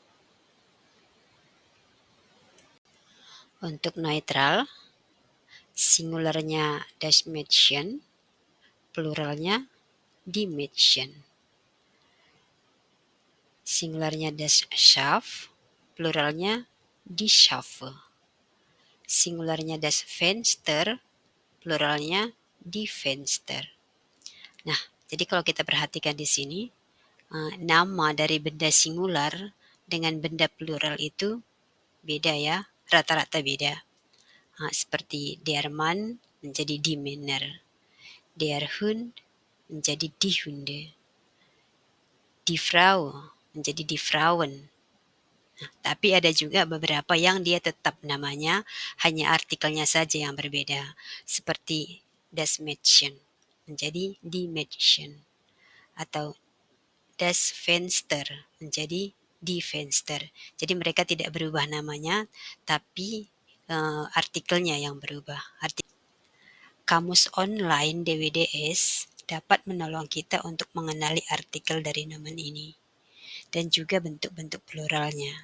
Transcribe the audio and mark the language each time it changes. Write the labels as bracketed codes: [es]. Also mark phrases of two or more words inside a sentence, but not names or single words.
[id] Untuk neutral, singularnya [de] das Mädchen, [id] pluralnya [de] die Mädchen. [id] Singularnya [de] das Schaf, [id] pluralnya [de] die Schafe. [id] Singularnya [de] das Fenster, [id] pluralnya [de] die Fenster. [id] Nah, jadi kalau kita perhatikan di sini, nama dari benda singular dengan benda plural itu beda ya, rata-rata beda. Seperti [de] der Mann [id] menjadi [de] die Männer, der Hund [id] menjadi [de] die Hunde, die Frau [id] menjadi [de] die Frauen. [id] Nah, tapi ada juga beberapa yang dia tetap namanya, hanya artikelnya saja yang berbeda. Seperti [de] das Mädchen [id] menjadi [de] die Mädchen, [id] atau [de] das Fenster [id] menjadi [de] die Fenster. [id] Jadi mereka tidak berubah namanya, tapi artikelnya yang berubah. Kamus online DWDS dapat menolong kita untuk mengenali artikel dari nomen ini dan juga bentuk-bentuk pluralnya.